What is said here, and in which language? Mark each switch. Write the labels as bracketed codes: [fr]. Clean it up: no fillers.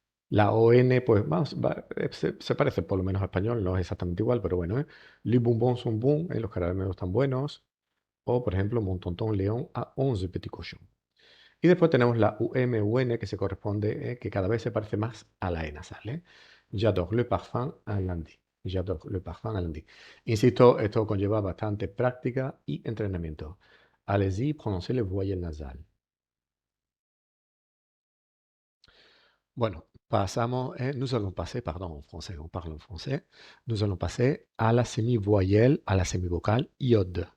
[es] La ON, pues se parece por lo menos a español, no es exactamente igual, pero bueno, ¿eh? [fr] Les bonbons sont bons, [es] los caramelos están buenos. O, por ejemplo, [fr] Mon tonton León a 11 petits cochons. [es] Y después tenemos la UM-UN que se corresponde, que cada vez se parece más a la E nasal, ¿eh? [fr] J'adore le parfum à lundi. J'adore le parfum à lundi. [es] Insisto, esto conlleva bastante práctica y entrenamiento. [fr] Allez-y, prononcez le voyelles nasales. [es] Bueno, [fr] nous allons passer, pardon, en français, on parle en français, nous allons passer a la semivoyelle, a la semivocal iod.